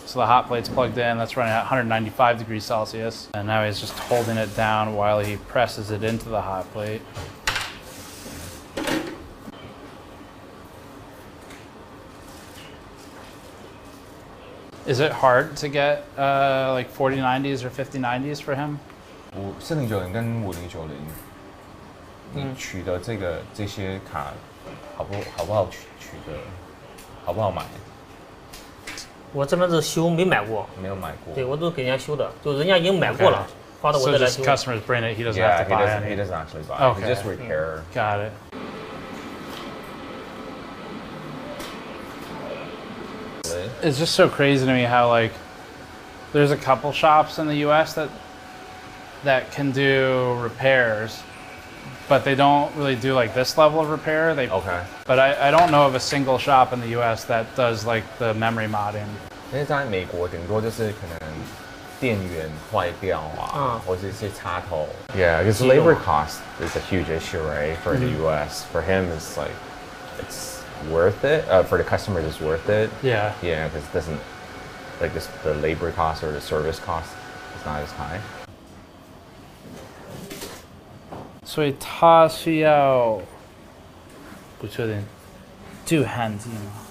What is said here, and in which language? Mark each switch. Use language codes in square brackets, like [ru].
[en] So the hot plate's plugged in, that's running at 195 degrees Celsius, and now he's just holding it down while he presses it into the hot plate. Is it hard to get like 4090s or 5090s for him? [zh] 4090跟5090，你取得这些卡好不好取得？好不好买？我这边是修，没买过。没有买过。对，我都给人家修的，就人家已经买过了，发到我这来修。 [en] So just customers bring it, he doesn't have to buy it. He doesn't actually buy it. Okay. He just repair. Got it. It's just so crazy to me how like there's a couple shops in the U.S. that can do repairs, but they don't really do like this level of repair. But I don't know of a single shop in the U.S. that does like the memory modding. [zh] 因为在美国顶多就是可能电源坏掉啊，或者一些插头。 [en] Yeah, because labor cost is a huge issue, right? For the U.S. For him, it's like it's worth it. For the customer, it's worth it. Yeah. Yeah, because it doesn't like the labor cost or the service cost is not as high. [zh] 所以他需要不确定镀焊剂吗？